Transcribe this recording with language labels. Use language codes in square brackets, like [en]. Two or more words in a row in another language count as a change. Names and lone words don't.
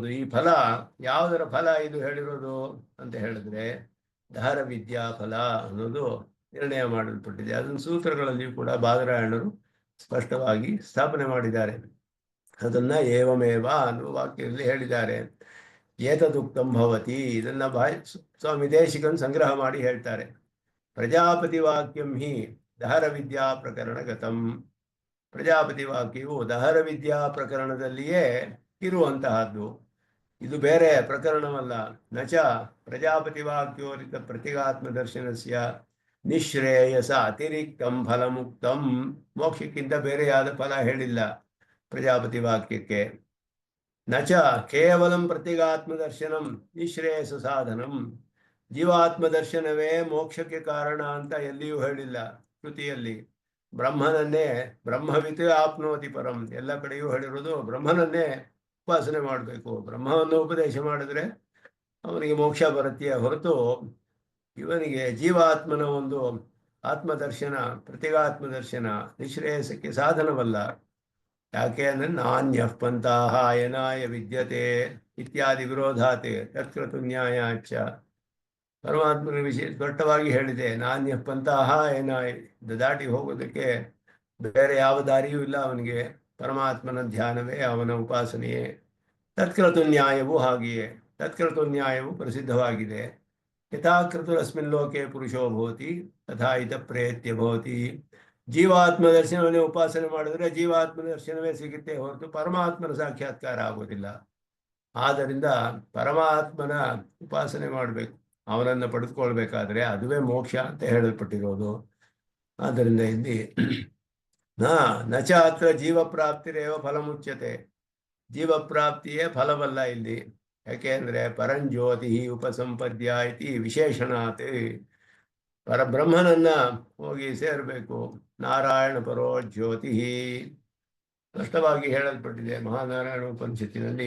[kn] ಈ ಫಲ ಯಾವುದರ ಫಲ ಇದು ಹೇಳಿರೋದು ಅಂತ ಹೇಳಿದ್ರೆ ದಹರ ವಿದ್ಯಾ ಫಲ ಅನ್ನೋದು ನಿರ್ಣಯ ಮಾಡಲ್ಪಟ್ಟಿದೆ. ಅದನ್ನು ಸೂತ್ರಗಳಲ್ಲಿಯೂ ಕೂಡ ಬಾದರಾಯಣರು ಸ್ಪಷ್ಟವಾಗಿ ಸ್ಥಾಪನೆ ಮಾಡಿದ್ದಾರೆ. ಅದನ್ನ ಏವಮೇವ ಅನ್ನುವ ವಾಕ್ಯದಲ್ಲಿ ಹೇಳಿದ್ದಾರೆ. [sa] ಏತದುಕ್ತಂ ಭವತಿ, [kn] ಇದನ್ನ ಸ್ವಾಮಿ ದೇಶಿಕನ್ ಸಂಗ್ರಹ ಮಾಡಿ ಹೇಳ್ತಾರೆ. [sa] ಪ್ರಜಾಪತಿ ವಾಕ್ಯಂ ಹಿ ದಹರ ವಿದ್ಯಾ ಪ್ರಕರಣ ಗತಂ. [kn] ಪ್ರಜಾಪತಿ ವಾಕ್ಯವು ದಹರ ವಿದ್ಯಾ ಪ್ರಕರಣದಲ್ಲಿಯೇ ಇರುವಂತಹದ್ದು, ಇದು ಬೇರೆ ಪ್ರಕರಣವಲ್ಲ. [sa] ನಚ ಪ್ರಜಾಪತಿ ವಾಕ್ಯೋರಿತ ಪ್ರತಿಗಾತ್ಮ ದರ್ಶನಸ್ಯ ನಿಶ್ರೇಯಸ ಅತಿರಿಕ್ತಂ ಫಲಮುಕ್ತಂ. [kn] ಮೋಕ್ಷಕ್ಕಿಂತ ಬೇರೆಯಾದ ಫಲ ಹೇಳಿಲ್ಲ ಪ್ರಜಾಪತಿ ವಾಕ್ಯಕ್ಕೆ. [sa] ನಚ ಕೇವಲಂ ಪ್ರತಿಗಾತ್ಮ ದರ್ಶನಂ ನಿಶ್ರೇಯಸ ಸಾಧನಂ. [kn] ಜೀವಾತ್ಮ ದರ್ಶನವೇ ಮೋಕ್ಷಕ್ಕೆ ಕಾರಣ ಅಂತ ಎಲ್ಲಿಯೂ ಹೇಳಿಲ್ಲ ಶ್ರುತಿಯಲ್ಲಿ. [sa] ಬ್ರಹ್ಮನನ್ನೇ ಬ್ರಹ್ಮವಿತ್ ಆಪ್ನೋತಿ ಪರಂ, [kn] ಎಲ್ಲ ಕಡೆಯೂ ಹೇಳಿರೋದು ಬ್ರಹ್ಮನನ್ನೇ ಉಪಾಸನೆ ಮಾಡಬೇಕು. ಬ್ರಹ್ಮವನ್ನು ಉಪದೇಶ ಮಾಡಿದ್ರೆ ಅವನಿಗೆ ಮೋಕ್ಷ ಬರುತ್ತೆ ಹೊರತು ಇವನಿಗೆ ಜೀವಾತ್ಮನ ಒಂದು ಆತ್ಮದರ್ಶನ ಪ್ರತಿಗಾತ್ಮ ದರ್ಶನ ನಿಶ್ರೇಯಸಕ್ಕೆ ಸಾಧನವಲ್ಲ. ಯಾಕೆ ಅಂದರೆ [sa] ನಾಣ್ಯ ಪಂಥಾಹ ಅಯನಾಯ ವಿದ್ಯತೆ ಇತ್ಯಾದಿ ವಿರೋಧಾತೆ ತತ್ಕೃತು ನ್ಯಾಯಾಚ. [kn] ಪರಮಾತ್ಮನ ವಿಷಯ ಸ್ಪಷ್ಟವಾಗಿ ಹೇಳಿದೆ, [sa] ನಾಣ್ಯ ಪಂಥಾಹ ಅಯನಾಯ, [kn] ದಾಟಿ ಹೋಗೋದಕ್ಕೆ ಬೇರೆ ಯಾವ ದಾರಿಯೂ ಇಲ್ಲ ಅವನಿಗೆ. ಪರಮಾತ್ಮನ ಧ್ಯಾನವೇ ಅವನ ಉಪಾಸನೆಯೇ. ತತ್ಕೃತು ನ್ಯಾಯವೂ ಹಾಗೆಯೇ. ತತ್ಕೃತು ನ್ಯಾಯವು ಪ್ರಸಿದ್ಧವಾಗಿದೆ. [sa] ಯಥಾಕೃತುರಸ್ಮಿನ್ ಲೋಕೆ ಪುರುಷೋ ಭವತಿ ತಥಾ ಇತ ಪ್ರೇತ್ಯ ಭವತಿ. [kn] ಜೀವಾತ್ಮ ದರ್ಶನವನ್ನೇ ಉಪಾಸನೆ ಮಾಡಿದ್ರೆ ಜೀವಾತ್ಮ ದರ್ಶನವೇ ಸಿಗುತ್ತೆ ಹೊರತು ಪರಮಾತ್ಮನ ಸಾಕ್ಷಾತ್ಕಾರ ಆಗೋದಿಲ್ಲ. ಆದ್ದರಿಂದ ಪರಮಾತ್ಮನ ಉಪಾಸನೆ ಮಾಡಬೇಕು, ಅವನನ್ನು ಪಡೆದುಕೊಳ್ಬೇಕಾದ್ರೆ ಅದುವೇ ಮೋಕ್ಷ ಅಂತ ಹೇಳಲ್ಪಟ್ಟಿರೋದು. ಆದ್ದರಿಂದ ಇಲ್ಲಿ [sa] ನಚ ಅತ್ರ ಜೀವಪ್ರಾಪ್ತಿರೇವ ಫಲಮುಚ್ಯತೆ. [kn] ಜೀವಪ್ರಾಪ್ತಿಯೇ ಫಲವಲ್ಲ ಇಲ್ಲಿ. ಯಾಕೆ ಅಂದರೆ [sa] ಪರಂಜ್ಯೋತಿ ಉಪಸಂಪದ್ಯ ಇತಿ ವಿಶೇಷಣಾತ್. [kn] ಪರಬ್ರಹ್ಮನನ್ನ ಹೋಗಿ ಸೇರಬೇಕು. [sa] ನಾರಾಯಣ ಪರೋ ಜ್ಯೋತಿ [kn] ಸ್ಪಷ್ಟವಾಗಿ ಹೇಳಲ್ಪಟ್ಟಿದೆ ಮಹಾನಾರಾಯಣ ಉಪನಿಷತ್ತಿನಲ್ಲಿ.